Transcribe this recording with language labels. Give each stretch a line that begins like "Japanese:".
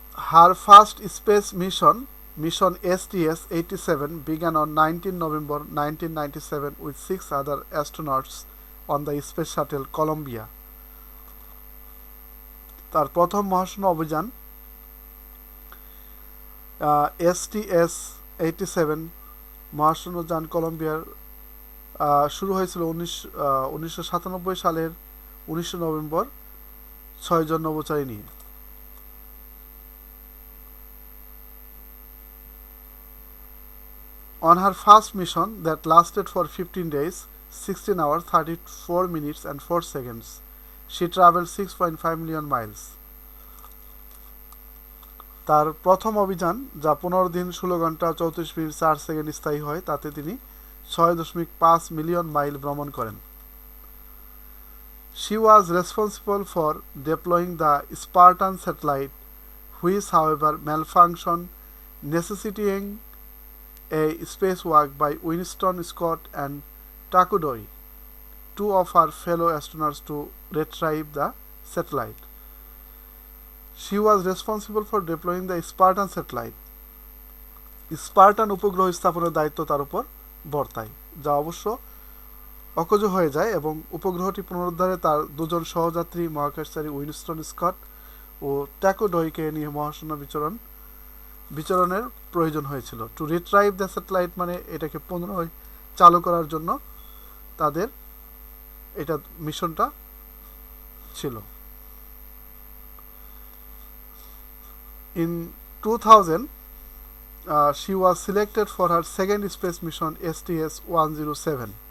English: Her first space mission STS-87, began on 19 November 1997 with 6 other astronauts on the space shuttle Columbia.
Bangla: তার প্রথম মহাশূন্য অভিযান STS-87 মহাশূন্যযান কলম্বিয়ার শুরু হয়েছিল 1997 সালের 19 নভেম্বর 6 জন নভোচারী নিয়ে।
English: On her first mission that lasted for 15 days, 16 hours, 34 minutes and 4 seconds, she traveled 6.5 million miles.
Bangla: তার প্রথম অভিযান যা 15 দিন 16 ঘন্টা 34 মিনিট 4 সেকেন্ড স্থায়ী হয়, তাতে তিনি 6.5 মিলিয়ন মাইল ভ্রমণ করেন।
English: She was responsible for deploying the Spartan satellite, which however malfunctioned, necessitating a spacewalk by Winston Scott and Taku Doi, two of her fellow astronauts, to retrieve the satellite. She was responsible for deploying the Spartan satellite.
Bangla: Spartan উপগ্রহ স্থাপনের দায়িত্ব তার উপর বর্তায়, যা অবশ্য অকেজো হয়ে যায় এবং উপগ্রহটি পুনরুদ্ধারে তার দুজন সহযাত্রী মহাকাশচারী উইনস্টন স্কট ও ট্যাকো ডয়কে নিয়ে মহাশূন্য বিচরণের প্রয়োজন হয়েছিল।
English: to retrieve the satellite
Bangla: মানে এটাকে পুনরায় চালু করার জন্য তাদের এটা মিশনটা ছিল।
English: In 2000, she was selected for her second space mission STS-107.